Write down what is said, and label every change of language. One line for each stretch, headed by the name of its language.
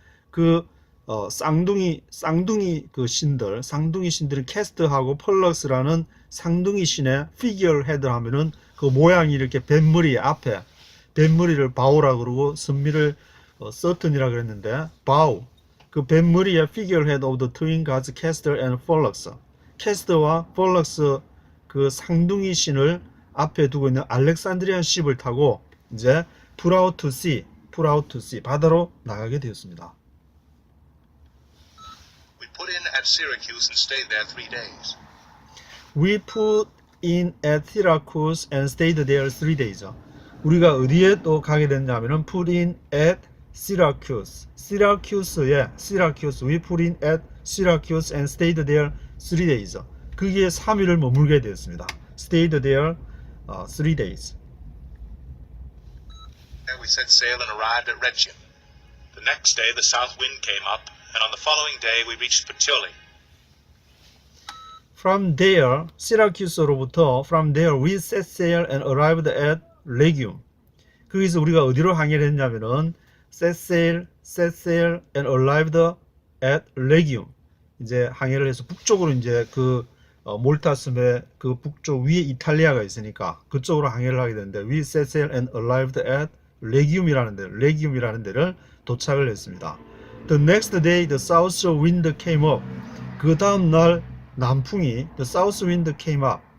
Korean: 그 쌍둥이 그 쌍둥이 신들은 캐스트하고 펄럭스라는 쌍둥이 신의 figurehead 하면은 그 모양이 이렇게 뱃머리 앞에 뱃머리를 바우라 그러고 선미를 서튼이라 그랬는데, 바우 그 뱃머리의
English: figurehead of the twin gods Castor and Pollux.
Korean: 캐스터와 폴럭스 그 쌍둥이 신을 앞에 두고 있는 알렉산드리안 십을 타고 이제 put out to sea 바다로 나가게 되었습니다.
English: We put in at Syracuse and stayed there 3 days. We put in at Syracuse and stayed there 3 days.
Korean: 우리가 어디에 또 가게 됐냐면은 put in at Syracuse.
English: We put in at Syracuse and stayed there 3 days.
Korean: 거기에 3일을 머물게 되었습니다.
English: Stayed there 3 days. There we set sail and arrived at Rhegium. The next day the south wind came up, and on the following day we reached Puteoli. From there, 시라큐스로부터 from there we set sail and arrived at Rhegium. 거기서 우리가 어디로 항해를 했냐면은 set sail and arrived at Rhegium.
Korean: 이제 항해를 해서 북쪽으로 이제 그 몰타섬의 그 북쪽 위에 이탈리아가 있으니까 그쪽으로 항해를 하게 되는데,
English: we set sail and arrived at
Korean: 레기움이라는 데를 도착을 했습니다.
English: The next day the south wind came up.
Korean: 그 다음 날 남풍이
English: the south wind came up.